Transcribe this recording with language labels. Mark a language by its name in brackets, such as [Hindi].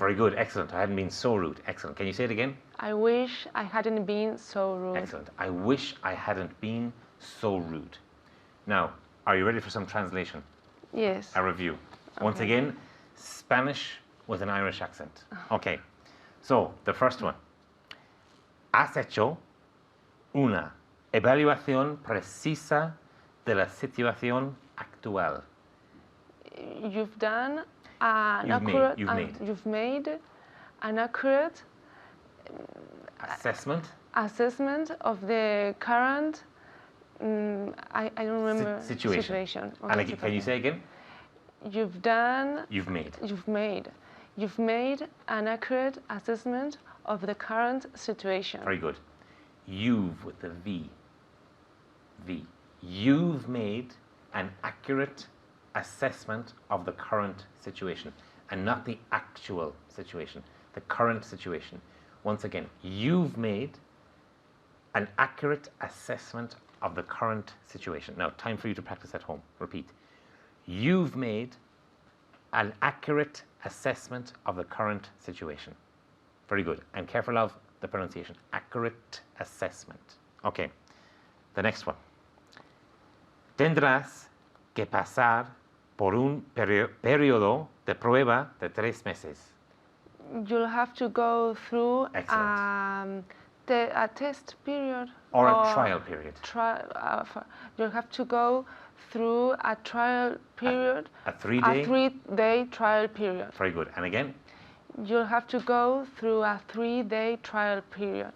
[English] Very good. Excellent. I hadn't been so rude. Excellent. Can you say it again? I wish I hadn't been so rude. Excellent. I wish I hadn't been so rude. Now, are you ready for some translation? Yes. A review. Once again, Spanish with an Irish accent. Okay. So, the first one. [Spanish] Has hecho una evaluación precisa de la situación actual. [English] You've done an accurate. You've made an accurate assessment of the current. I don't remember situation. Okay, and can you say again? You've done. You've made. You've made an accurate assessment of the current situation. Very good. You've with the V. You've made an accurate assessment of the current situation, and not the actual situation, the current situation. Once again, you've made an accurate assessment of the current situation. Now, time for you to practice at home. Repeat. You've made an accurate assessment of the current situation. Very good. And careful of the pronunciation. Accurate assessment. Okay. The next one. [Spanish] Tendrás que pasar por un periodo de prueba de 3 meses. [English] You'll have to go through a test period. Or a trial period. You'll have to go through a trial period. A 3-day? A 3-day trial period. Very good. And again? You'll have to go through a 3-day trial period.